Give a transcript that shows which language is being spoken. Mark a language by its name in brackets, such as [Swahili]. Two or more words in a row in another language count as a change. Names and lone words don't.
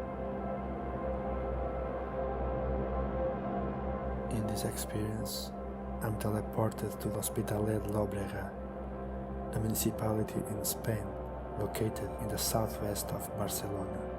[English] In this experience, I'm teleported to l'Hospitalet de Llobregat, a municipality in Spain located in the southwest of Barcelona.